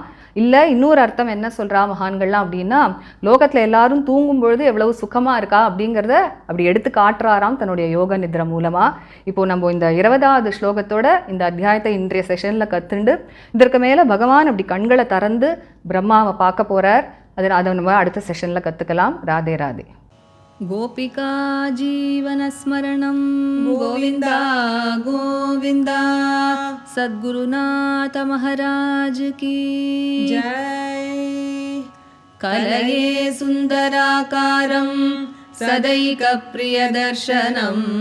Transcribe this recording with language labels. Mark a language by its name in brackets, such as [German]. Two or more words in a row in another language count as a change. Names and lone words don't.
[Tamil] இல்லை இன்னொரு அர்த்தம் என்ன சொல்கிறா மகான்கள்லாம் அப்படின்னா லோகத்தில் எல்லாரும் தூங்கும் பொழுது எவ்வளவு சுகமாக இருக்கா அப்படிங்கிறத அப்படி எடுத்து காட்டுறாராம் தன்னுடைய யோக நித்ரை மூலமாக. இப்போது நம்ம இந்த 20வது ஸ்லோகத்தோட இந்த அத்தியாயத்தை இன்றைய செஷனில் கற்றுண்டு இதற்கு மேலே பகவான் அப்படி கண்களை திறந்து பிரம்மாவை பார்க்க போகிறார். அதை நம்ம அடுத்த செஷனில் கற்றுக்கலாம். ராதே ராதே. [Sanskrit] गोपिका जीवनस्मरणं गोविन्दा गोविन्दा सद्गुरुनाथ [Hindi] महाराज की जय। [Sanskrit] कलये सुन्दराकारं सदैकप्रियदर्शनम्